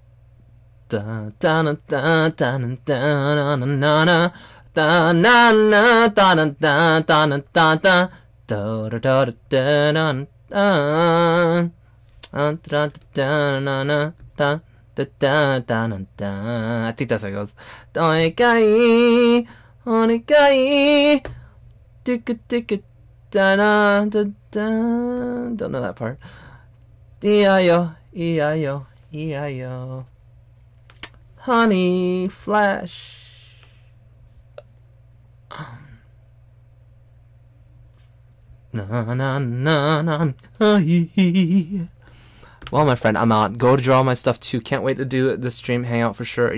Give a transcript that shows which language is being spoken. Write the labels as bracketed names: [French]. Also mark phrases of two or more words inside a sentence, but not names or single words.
[English] I think that's how it goes. Don't know that part. E-I-O. Honey Flash. Well, my friend, I'm out. Go to draw my stuff too. Can't wait to do the stream hangout for sure.